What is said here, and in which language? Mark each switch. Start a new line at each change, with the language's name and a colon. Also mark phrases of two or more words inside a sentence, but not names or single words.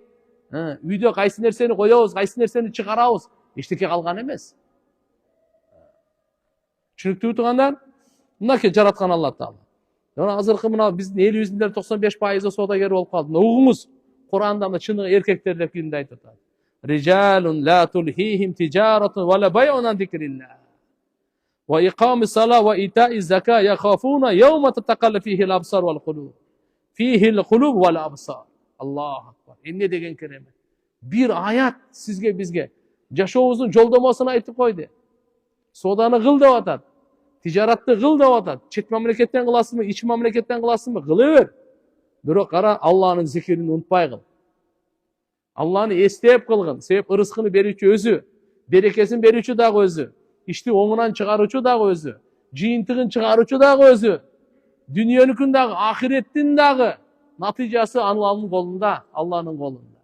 Kyrgyz: Үйдө кайсы нерсени коебуз, кайсы нерсени чыгарабыз, эчтеке калган эмес. Түшүнүктүүбү туугандар? Мынакей жараткан Алла Таала. Жана азыркы мына биздин элибиздин 95% соодагер болуп калды. Угуңуз, Кур'анда мына чыныгы эркектер деп кимди айтып атат?
Arabic: رجال لا تلهيهم تجارة ولا بيع عن ذكر الله. وإقام الصلاة وإيتاء الزكاة يخافون يوم تتقلب فيه الأبصار والقلوب فيه القلوب والأبصار. الله أكبر.
Kyrgyz: Emne деген керемет. Bir ayat sizge bizge жашообуздун жолдомосун айтып койду. Соданы кыл деп атат. Тижаратты кыл деп атат. Чет мамлекеттен кыласызбы, ич мамлекеттен кыласызбы? Кыла бер. Бирок кара Алланын зикирин унутпай кыл. Алланы эстеп кылгын. Себеп ырыскыны берүүчү өзү, берекесин берүүчү дагы өзү, ишти оңунан чыгаруучу дагы өзү, жыйынтыгын чыгаруучу дагы өзү, дүниөнүкүн дагы, ахиреттин дагы натыйжасы Алланын колунда, Алланын колунда.